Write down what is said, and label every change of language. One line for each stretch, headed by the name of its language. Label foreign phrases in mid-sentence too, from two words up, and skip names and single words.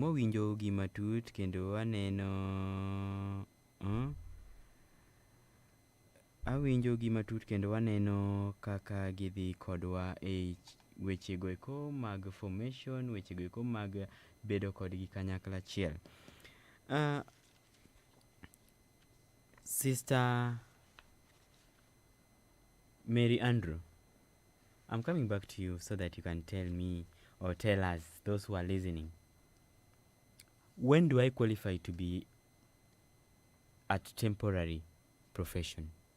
Luo (Kenya and Tanzania): Wawinjo gima tut kendo waneno awinjo gima tut kendo waneno kaka gidhi kodwa e wechego eko mag formation, wechego eko mag bedo kodgi kanyakla achiel.
English: Sister Mary Andrew, I'm coming back to you so that you can tell me or tell us, those who are listening, when do I qualify to be at temporary profession?